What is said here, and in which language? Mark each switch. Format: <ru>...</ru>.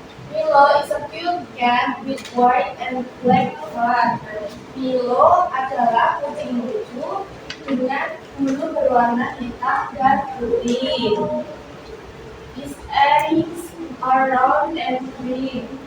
<en>Milo is a cute cat with white and black fur.</en> <ms>Milo adalah kucing lucu dengan bulu berwarna hitam dan putih.</ms> <en>His eyes are round and green.</en>